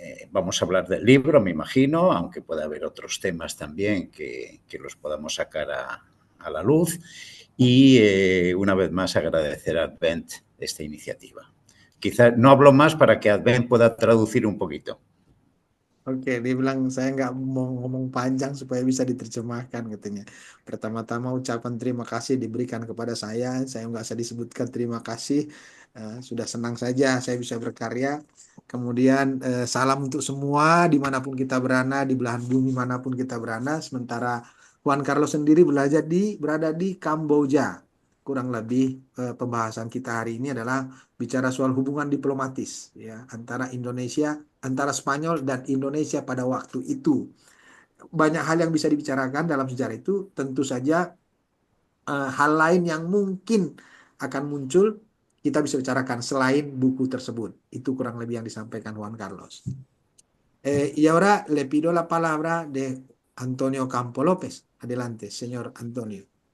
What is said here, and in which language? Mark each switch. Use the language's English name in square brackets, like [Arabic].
[Spanish] Vamos a hablar del libro, me imagino, aunque pueda haber otros temas también que los podamos sacar a la luz. Y una vez más agradecer a Advent esta iniciativa. Quizá no hablo más para que Advent pueda traducir un poquito. [Indonesian] Oke, dia bilang saya nggak mau ngomong panjang supaya bisa diterjemahkan katanya. Pertama-tama ucapan terima kasih diberikan kepada saya nggak usah disebutkan terima kasih. Sudah senang saja saya bisa berkarya. Kemudian salam untuk semua dimanapun kita berada, di belahan bumi manapun kita berada. Sementara Juan Carlos sendiri berada di Kamboja. Kurang lebih pembahasan kita hari ini adalah bicara soal hubungan diplomatis ya antara Spanyol dan Indonesia pada waktu itu. Banyak hal yang bisa dibicarakan dalam sejarah itu, tentu saja hal lain yang mungkin akan muncul kita bisa bicarakan selain buku tersebut. Itu kurang lebih yang disampaikan Juan Carlos. [Spanish] Y ahora le pido la palabra de Antonio Campo López. Adelante, señor Antonio.